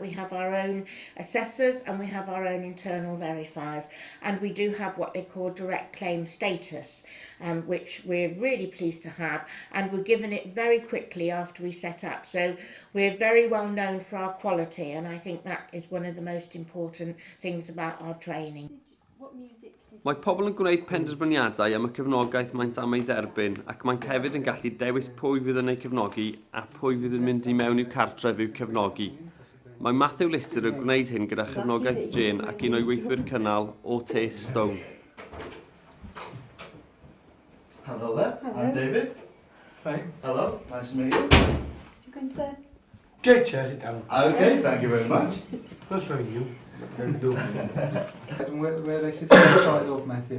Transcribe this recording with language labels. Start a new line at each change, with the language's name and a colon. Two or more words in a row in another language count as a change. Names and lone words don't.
English: We have our own assessors and we have our own internal verifiers. And we do have what they call direct claim status, which we're really pleased to have. And we're given it very quickly after we set up. So we're very well known for our quality, and I think that is one of the most important things about our training.
Welsh: Mae pobl yn gwneud penderfyniadau am y cefnogaeth maent am ei derbyn, ac maent hefyd yn gallu dewis pwy fydd yn ei cefnogi a pwy fydd yn mynd i mewn i'w cartref i'w cefnogi. Mae Matthew Lister yn gwneud hyn gyda chefnogaeth Jane ac un o'i weithwyr cynnal o Tes Stone.
English: Hello there, I'm David. Hi. Hello, nice to meet you. You can say. Get chair, sit down. Okay, thank you very much. What's for you? Where I sit started off, Matthew?